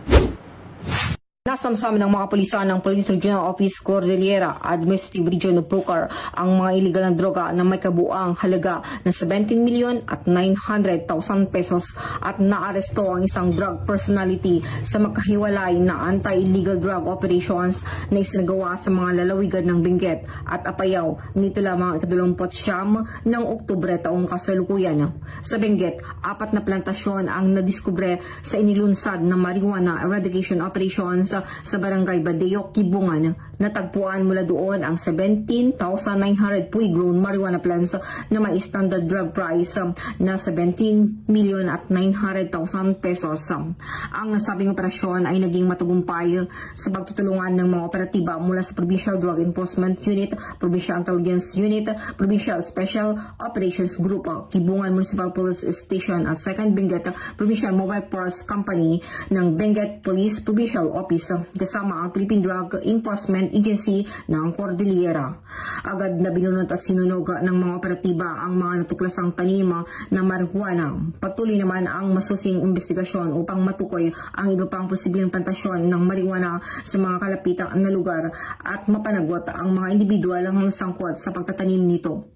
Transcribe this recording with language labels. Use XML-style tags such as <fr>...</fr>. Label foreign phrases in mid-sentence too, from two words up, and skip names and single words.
<tl>Nasamsam ng mga pulisan ng Police Regional Office Cordillera Administrative Region of Pucar ang mga iligal na droga na may kabuang halaga ng 17,900,000 pesos at naaresto ang isang</tl> <en>drug personality</en> <tl>sa makahiwalay na</tl> <en>anti-illegal drug operations</en> <tl>na isinagawa sa mga lalawigan ng Benguet at Apayao nito lamang 29 ng Oktubre taong kasalukuyan. Sa Benguet, 4 na plantasyon ang nadiskubre sa inilunsad ng</tl> <en>marijuana eradication operations</en> <tl>sa Barangay Badeo, Kibungan. Natagpuan mula doon ang 17,900</tl> <en>fully grown marijuana plants</en> <tl>na may</tl> <en>standard drug price</en> <tl>na 17,900,000 pesos. Ang nasabing operasyon ay naging matagumpay sa pagtutulungan ng mga operatiba mula sa Provincial Drug Enforcement Unit, Provincial Intelligence Unit, Provincial Special Operations Group, Kibungan Municipal Police Station at 2nd Benguet Provincial Mobile Force Company ng Benguet Police Provincial Office kasama ang Philippine Drug Enforcement Agency ng Cordillera. Agad na binunot at sinunog ng mga operatiba ang mga natuklasang tanim na marijuana. Patuloy naman ang masusing investigasyon upang matukoy ang iba pang posibleng plantasyon ng marijuana sa mga kalapitang na lugar at mapanagot ang mga individual ang sangkot sa pagtatanim nito.</tl>